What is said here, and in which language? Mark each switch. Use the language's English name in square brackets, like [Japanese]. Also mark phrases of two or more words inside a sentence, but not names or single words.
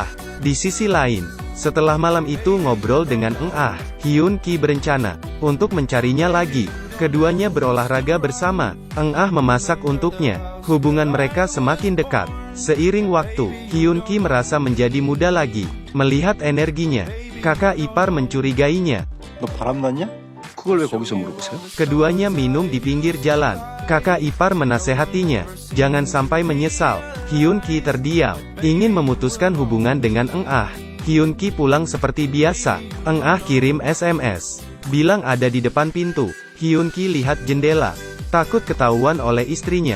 [Indonesian] Di sisi lain, setelah malam itu ngobrol dengan Eng Ah, Hyun Ki berencana untuk mencarinya lagi. Keduanya berolahraga bersama. Eng Ah memasak untuknya. Hubungan mereka semakin dekat. Seiring waktu, Hyun Ki merasa menjadi muda lagi. Melihat energinya, kakak ipar mencurigainya. [Korean] 너 바람났냐? 그걸 왜 거기서 물어보세요? [Indonesian] Keduanya minum di pinggir jalan. Kakak ipar menasehatinya, jangan sampai menyesal. Hyun Ki terdiam, ingin memutuskan hubungan dengan Eng Ah. Hyun Ki pulang seperti biasa. Eng Ah kirim SMS, bilang ada di depan pintu. Hyun Ki lihat jendela, takut ketahuan oleh istrinya.